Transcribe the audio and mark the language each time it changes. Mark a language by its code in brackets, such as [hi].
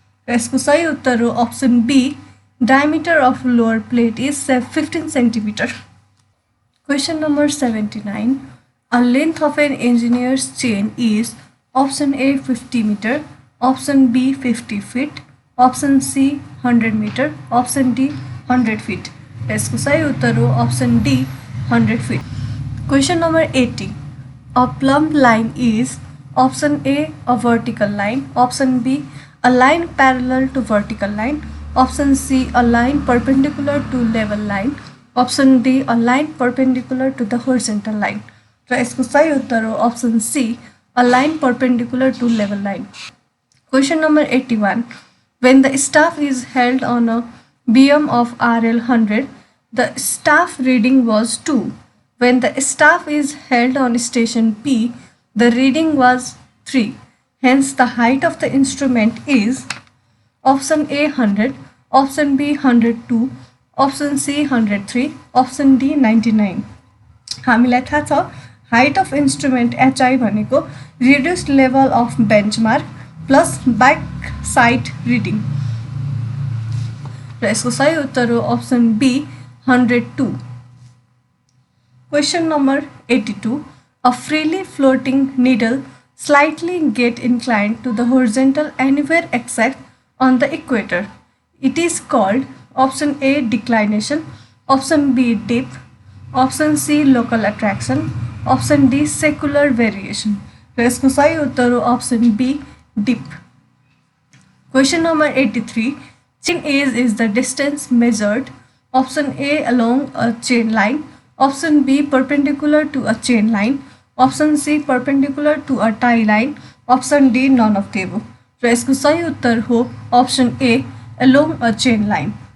[ne] यसको सही उत्तर हो [en] option B diameter of lower plate is 15 centimeter. Question number 79. A length of an engineer's chain is option A 50 meter, option B 50 feet, option C 100 meter, option D 100 feet. [ne] यसको सही उत्तर हो [en] option D 100 feet. Question number 80. A plumb line is option A a vertical line, option B a line parallel to vertical line, option C a line perpendicular to level line, option D a line perpendicular to the horizontal line. [ne] र यसको सही उत्तर हो [en] option C a line perpendicular to level line. Question number 81. When the staff is held on a beam of RL 100, the staff reading was 2. When the staff is held on station P, the reading was 3. Hence, the height of the instrument is option A 100, option B 102, option C 103, option D 99. [ne] हामीलाई थाहा छ [en] height of instrument HI [ne] भनेको [en] reduced level of benchmark plus back side reading. [ne] र यसको सही उत्तर हो [en] option B 102. Question number 82. A freely floating needle slightly get inclined to the horizontal anywhere except on the equator. It is called option A declination, option B dip, option C local attraction, option D secular variation. [ne] र यसको सही उत्तर हो [en] option B dip. Question number 83. Chain age is the distance measured option A along a chain line, option B perpendicular to a chain line, option C perpendicular to a tie line, option D none of the above. [ne] र यसको सही उत्तर हो [en] option A along a chain line.